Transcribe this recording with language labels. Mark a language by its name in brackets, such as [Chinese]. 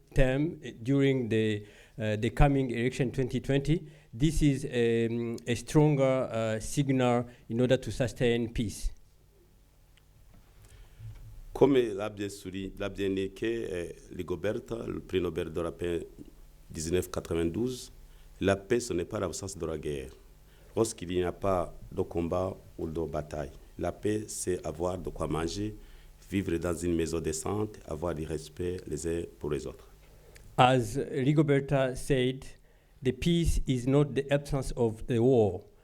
[English] term during the coming election 2020, this is a stronger signal in order to sustain peace. [French] Comme l'a bien indiqué Rigoberta, le prix Nobel de la paix 1992, la paix, ce n'est pas l'absence de la guerre. Lorsqu'il n'y a pas de combat ou de bataille, la paix, c'est avoir de quoi manger, vivre dans une maison décente, avoir du respect les uns pour les autres. [English] As Rigoberta said, the peace is not the absence of the war.